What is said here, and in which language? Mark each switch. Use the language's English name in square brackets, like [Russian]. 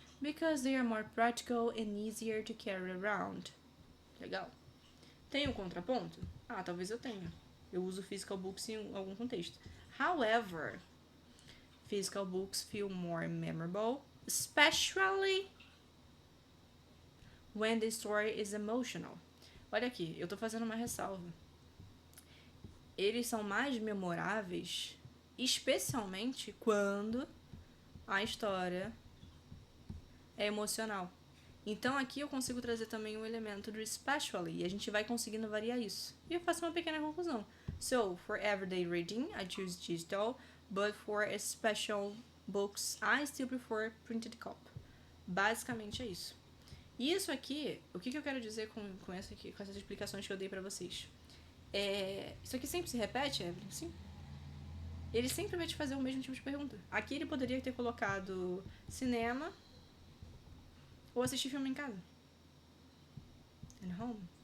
[English] Because they are more practical and easier to carry around. [Portuguese] Legal. Tem um contraponto? Ah, talvez eu tenha. Eu uso physical books em algum contexto. [English] However, physical books feel more memorable, especially when the story is emotional. [Portuguese] Olha aqui, eu tô fazendo uma ressalva. Eles são mais memoráveis, especialmente quando a história é emocional. Então aqui eu consigo trazer também o elemento do especially, e a gente vai conseguindo variar isso. E eu faço uma pequena conclusão. [English] So, for everyday reading, I choose digital, but for special books, I still prefer printed copy. [Portuguese] Basicamente é isso. E isso aqui, o que eu quero dizer com essas explicações que eu dei pra vocês? Isso aqui sempre se repete, Evelyn? Sim. Ele sempre vai te fazer o mesmo tipo de pergunta. Aqui ele poderia ter colocado cinema ou assistir filme em casa. [English] At home.